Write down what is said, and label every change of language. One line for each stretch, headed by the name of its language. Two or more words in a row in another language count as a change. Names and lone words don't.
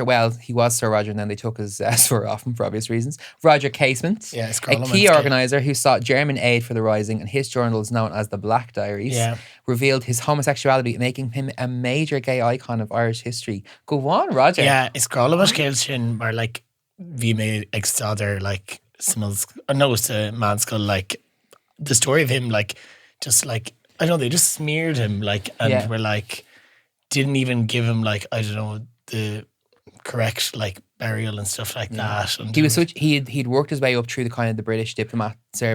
English: Well, he was Sir Roger and then they took his Sir off him for obvious reasons. Roger Casement, Yeah, a key organiser who sought German aid for the rising, and his journals, known as the Black Diaries, revealed his homosexuality, making him a major gay icon of Irish history. Go on, Roger. Yeah, is Scroll Céilsin or like bhí mé ag stadir like smells. I know it's a man skull. Like the story of him, like just like I don't know, they just smeared him like and were like didn't even give him like I don't know the correct like burial and stuff like that. And he was he'd worked his way up through the kind of the British diplomat service.